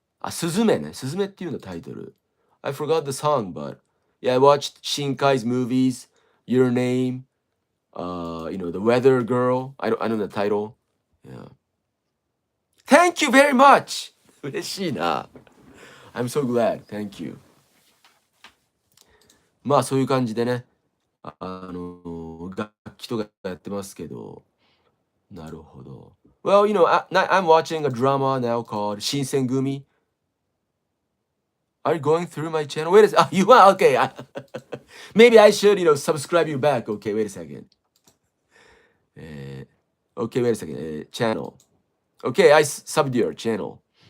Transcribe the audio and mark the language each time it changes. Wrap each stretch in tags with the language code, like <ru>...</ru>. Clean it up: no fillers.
<ja>スズメね。スズメっていうのタイトル。</ja> <en>I forgot the song, but yeah, I watched Shinkai's movies, Your Name, The Weather Girl. I know the title. Yeah. Thank you very much!</en> <ja>嬉しいな。</ja> <en>I'm so glad. Thank you.</en> <ja>まあそういう感じでね、楽器とかやってますけど、なるほど。</ja> <en>Well, I'm watching a drama now called 新選組. Are you going through my channel? Wait a second. You are? Okay. Maybe I should, subscribe you back. Okay, wait a second. Okay, wait a second. Channel. Okay, I subbed your channel.</en>